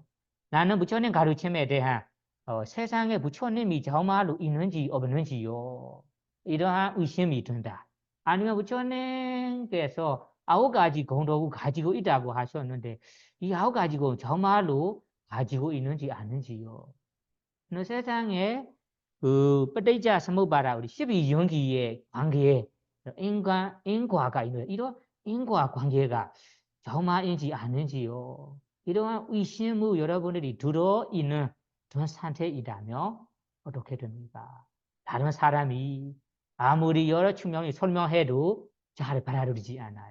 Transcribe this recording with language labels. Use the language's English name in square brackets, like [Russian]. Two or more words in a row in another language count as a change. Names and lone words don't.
[Korean] 나는 부처님 가르침에 대한 세상에 부처님이 정말로 있는지 없는지요. 이러한 의심이 든다. 아니면 부처님께서 9가지 공덕을 가지고 있다고 하셨는데 이 9가지고 정말로 가지고 있는지 아는지요. 세상에 그 [Pali] ปฏิจจ สมุปบาท [Korean] 우리 12연기의 관계에 인과가 있는 이런 인과 관계가 정말인지 아는지요. 이러한 의심을 여러분들이 들어있는 그런 상태이라면 어떻게 됩니까? 다른 사람이 아무리 여러 측면이 설명해도 잘 받아들이지 않아요.